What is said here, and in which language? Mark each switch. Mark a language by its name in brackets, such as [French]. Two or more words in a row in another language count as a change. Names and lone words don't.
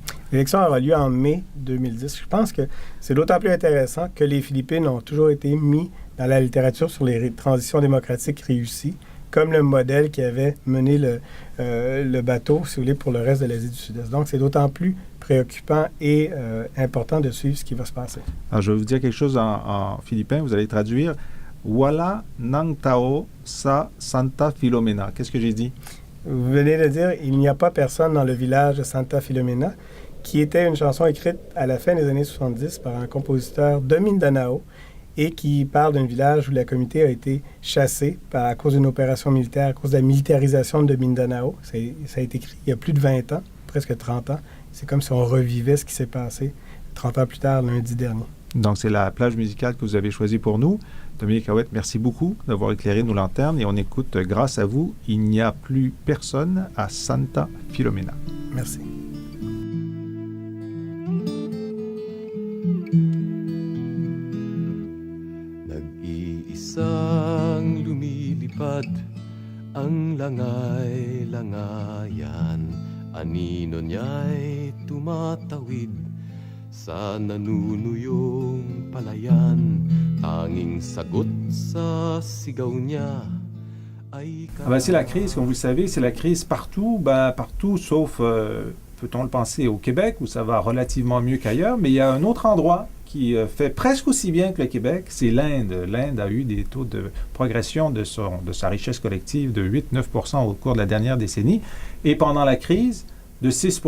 [French] L'élection aura lieu en mai 2010. Je pense que c'est d'autant plus intéressant que les Philippines ont toujours été mis dans la littérature sur les transitions démocratiques réussies, comme le modèle qui avait mené le bateau, si vous voulez, pour le reste de l'Asie du Sud-Est. Donc, c'est d'autant plus préoccupant et important de suivre ce qui va se passer. Alors, je vais vous dire quelque chose en philippin. Vous allez traduire. [Filipino] Wala nang tao sa Santa Filomena. [French] Qu'est-ce que j'ai dit? Vous venez de dire « Il n'y a pas personne dans le village de Santa Filomena », qui était une chanson écrite à la fin des années 70 par un compositeur de Mindanao et qui parle d'un village où la communauté a été chassée à cause d'une opération militaire, à cause de la militarisation de Mindanao. Ça a été écrit il y a plus de 20 ans, presque 30 ans. C'est comme si on revivait ce qui s'est passé 30 ans plus tard, lundi dernier. Donc, c'est la plage musicale que vous avez choisie pour nous. Dominique Houette, merci beaucoup d'avoir éclairé nos lanternes et on écoute, grâce à vous, Il n'y a plus personne à Santa Filomena. Merci. [Filipino] Nag-iisang lumilipad ang langay-langayan, anino niya'y tumatawid sa nanunuyong palayan, tanging sagot sa sigaw niya ay... [French] c'est la crise, comme vous le savez, c'est la crise partout, partout sauf, peut-on le penser, au Québec, où ça va relativement mieux qu'ailleurs, mais il y a un autre endroit qui fait presque aussi bien que le Québec, c'est l'Inde. L'Inde a eu des taux de progression de sa richesse collective de 8-9% au cours de la dernière décennie, et pendant la crise, de 6%.